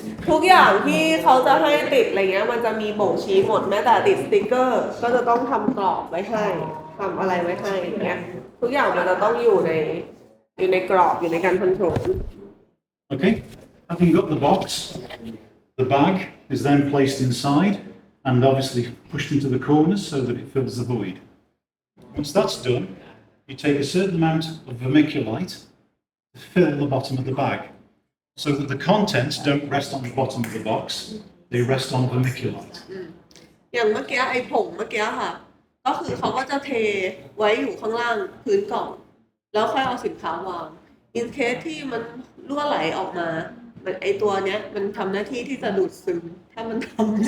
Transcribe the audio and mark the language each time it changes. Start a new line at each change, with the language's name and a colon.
Thai: ทุกอย่างที่เขาจะให้ติดอะไรเงี้ยมันจะมีบ่งชี้หมดแม้แต่ติดสติกเกอร์ก็จะต้องทำกรอบไว้ให้ทำอะไรไว้ให้อย่างเงี้ยทุกอย่างมันจะต้องอยู่ในกรอบอยู่ในการคอนโทรล
English: Okay, having got the box, the bag is then placed inside and obviously pushed into the corners so that it fills the void. Once that's done, you take a certain amount of vermiculite to fill the bottom of the bag so that the contents don't rest on the bottom of the box, they rest on vermiculite.
Thai: อย่างเมื่อกี้ไอ้ผงเมื่อกี้ค่ะก็คือเขาก็จะเทไว้อยู่ข้างล่างพื้นกล่องแล้วค่อยเอาสินค้าวางอินเคสที่มันรั่วไหลออกมาไอ้ตัวเนี้ยมันทำหน้าที่ที่จะดูดซึมถ้ามันทำ